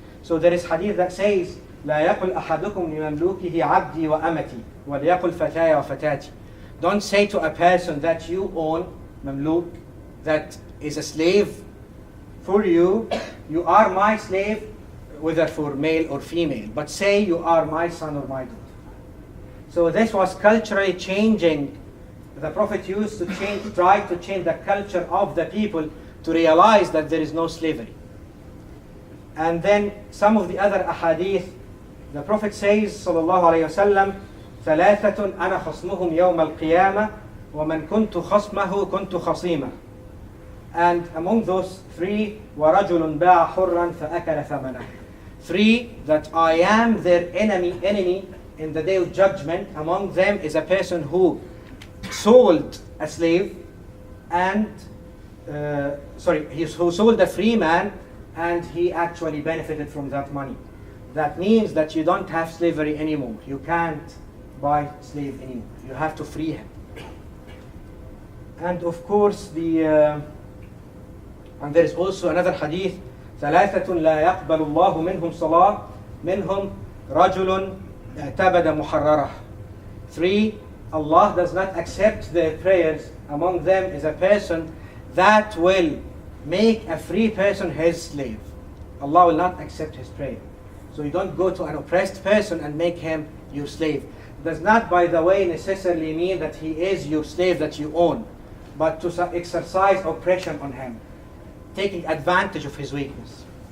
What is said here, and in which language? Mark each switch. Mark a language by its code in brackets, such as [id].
[en] So there is hadith that says, [ar] لا يقل أحدكم لمملوكه عبدي وأمتي وليقل فتاي وفتاتي. [en] Don't say to a person that you own, mamluk, that is a slave for you, you are my slave, whether for male or female, but say you are my son or my daughter. So this was culturally changing. The Prophet used to try to change the culture of the people to realize that there is no slavery. And then some of the other ahadith, the Prophet says, sallallahu alayhi wasallam, [ar] ثلاثة أنا خصمهم يوم القيامة ومن كنت خصمه كنت خصيمه. [en] And among those three, [ar] وَرَجُلٌ بَاعَ حُرًّا فَأَكَلَ ثَمَنَهُ. [en] Three, that I am their enemy in the day of judgment. Among them is a person who sold a slave and, who sold a free man and he actually benefited from that money. That means that you don't have slavery anymore. You can't buy slave anymore. You have to free him. And of course, and there is also another hadith, [ar] ثلاثة لا يقبل الله منهم صلاة منهم رجل اعتبد محررة. [en] Three, Allah does not accept their prayers. Among them is a person that will make a free person his slave. Allah will not accept his prayer. So you don't go to an oppressed person and make him your slave. It does not, by the way, necessarily mean that he is your slave that you own, but to exercise oppression on him, taking advantage of his weakness.